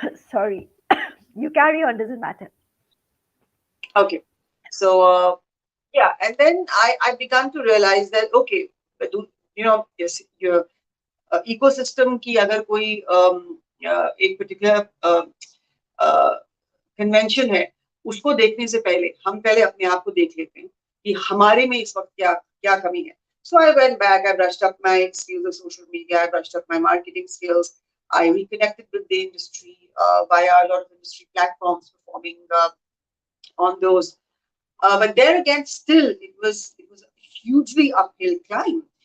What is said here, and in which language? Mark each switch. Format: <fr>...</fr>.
<en>Sorry. You carry on, doesn't matter. Okay. So yeah, and then I began to realize that, okay, yes, your ecosystem</en> <hi>की अगर कोई एक</hi> <en>particular</en> <hi>convention है उसको देखने से पहले हम पहले अपने आप को देख लेते हैं कि हमारे में इस वक्त क्या क्या कमी है.</hi> <en>So I went back, I brushed up my skills of social media, I brushed up my marketing skills, I reconnected with the industry via a lot of industry platforms, performing on those. But there again, still, it was a hugely uphill climb.</en>